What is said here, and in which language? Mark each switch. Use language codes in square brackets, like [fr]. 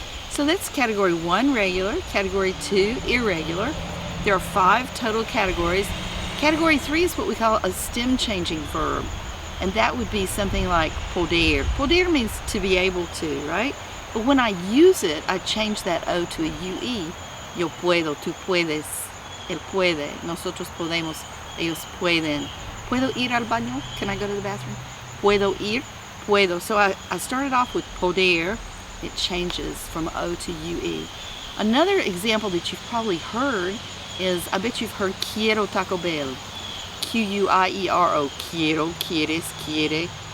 [en] So that's category 1, regular. Category 2, irregular. There are 5 total categories. Category 3 is what we call a stem changing verb, and that would be something like poder. Poder means to be able to, right? But when I use it, I change that O to a UE. [es] Yo puedo, tú puedes, él puede, nosotros podemos, ellos pueden. ¿Puedo ir al baño? [en] Can I go to the bathroom? [es] ¿Puedo ir? Puedo. [en] So I started off with poder. It changes from O to UE. Another example that you've probably heard is, I bet you've heard quiero Taco Bell. [es] Q-U-I-E-R-O. Quiero, quieres, quiere.